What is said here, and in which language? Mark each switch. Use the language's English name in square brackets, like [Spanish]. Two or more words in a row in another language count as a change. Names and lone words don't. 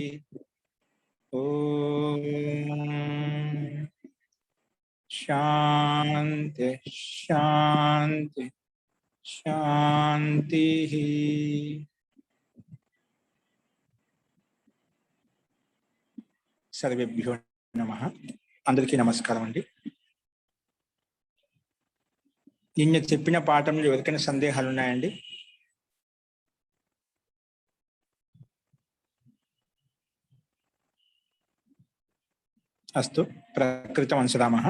[Sanskrit] ओम शांति शांति शांति। सर्वेभ्यो नमः। [Telugu] అందరికీ నమస్కారం అండీ। నిన్న చెప్పిన పాఠంలో ఎవరికైనా సందేహాలు ఉన్నాయండి? [Sanskrit] అస్తు ప్రకృతం అనుసరామః.